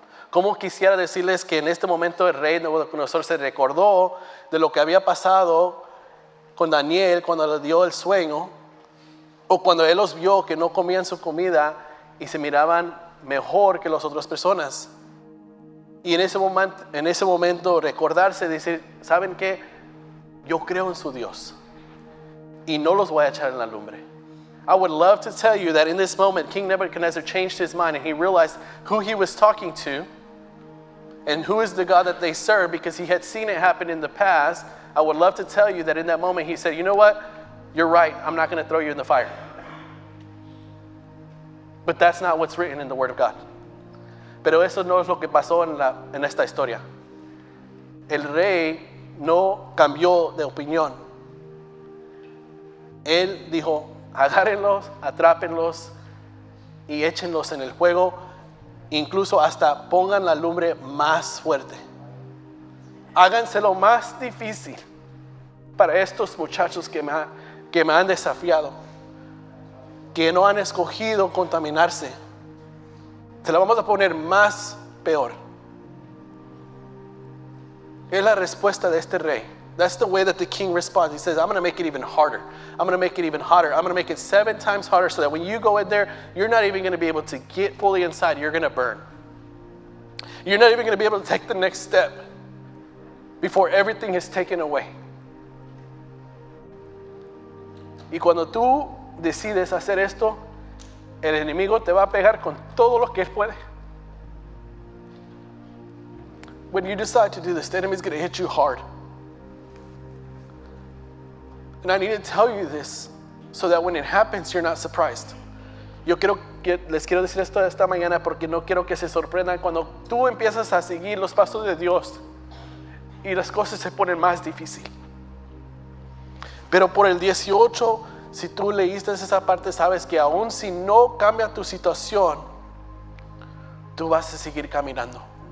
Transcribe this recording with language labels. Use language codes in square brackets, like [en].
[es] Como quisiera decirles que en este momento el rey Nabucodonosor se recordó de lo que había pasado con Daniel cuando le dio el sueño, o cuando él los vio que no comían su comida y se miraban mejor que las otras personas. Y en ese momento recordarse, decir, ¿saben qué? Yo creo en su Dios y no los voy a echar en la lumbre. [en] I would love to tell you that in this moment, King Nebuchadnezzar changed his mind and he realized who he was talking to and who is the God that they serve, because he had seen it happen in the past. I would love to tell you that in that moment he said, you know what? You're right. I'm not going to throw you in the fire. But that's not what's written in the Word of God. [es] Pero eso no es lo que pasó en esta historia. El rey no cambió de opinión. Él dijo, agárrenlos, atrápenlos y échenlos en el fuego, incluso hasta pongan la lumbre más fuerte. Háganselo más difícil para estos muchachos que me han desafiado, que no han escogido contaminarse. Se la vamos a poner más peor. Es la respuesta de este rey. [en] That's the way that the king responds. He says, I'm going to make it even harder. I'm going to make it even hotter. I'm going to make it 7 times harder so that when you go in there, you're not even going to be able to get fully inside. You're going to burn. You're not even going to be able to take the next step before everything is taken away. [es] Y cuando tú decides hacer esto, el enemigo te va a pegar con todo lo que él puede. [en] When you decide to do this, the enemy is going to hit you hard. And I need to tell you this so that when it happens, you're not surprised. [es] Les quiero decir esto esta mañana porque no quiero que se sorprendan cuando tú empiezas a seguir los pasos de Dios y las cosas se ponen más difíciles. Pero por el 18, si tú leíste esa parte, sabes que aún si no cambia tu situación, tú vas a seguir caminando.